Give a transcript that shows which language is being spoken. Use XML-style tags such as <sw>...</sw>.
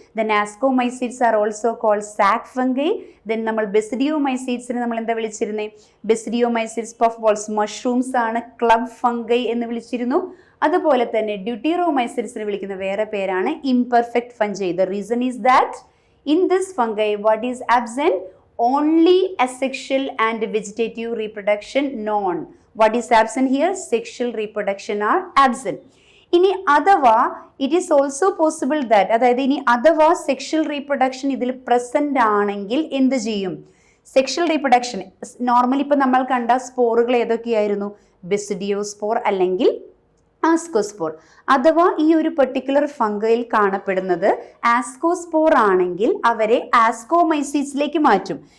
<en>Then ascomycetes are also called sac fungi.</en> <ml>Then നമ്മൾ ബെസിഡിയോമൈസീഡ്സിനെ നമ്മൾ എന്താ വിളിച്ചിരുന്നത്? ബെസിഡിയോമൈസീഡ്സ് പഫ് ബോൾസ് മഷ്റൂംസ് ആണ് ക്ലബ് ഫംഗൈ എന്ന് വിളിച്ചിരുന്നു. അതുപോലെ തന്നെ ഡ്യൂട്ടീറോമൈസീഡ്സിനെ വിളിക്കുന്ന വേറെ പേരാണ് imperfect fungi.</ml> <en>The reason is that in this fungi what is absent? Only asexual and vegetative reproduction known. What is absent here? Sexual reproduction are absent.</en> <ml>ഇനി അഥവാ</ml> <en>it is also possible that,</en> <ml>അതായത് ഇനി അഥവാ sexual reproduction ഇതിൽ present ആണെങ്കിൽ എന്ത് ചെയ്യും? Sexual reproduction normally ഇപ്പൊ നമ്മൾ കണ്ട സ്പോറുകൾ ഏതൊക്കെയായിരുന്നു? ബെസിഡിയോസ്പോർ അല്ലെങ്കിൽ ആസ്കോസ്പോർ. അഥവാ ഈ ഒരു പെർട്ടിക്കുലർ ഫംഗയിൽ കാണപ്പെടുന്നത് ആസ്കോസ്പോർ ആണെങ്കിൽ അവരെ ആസ്കോമൈസീഡ്സിലേക്ക് മാറ്റും.</ml>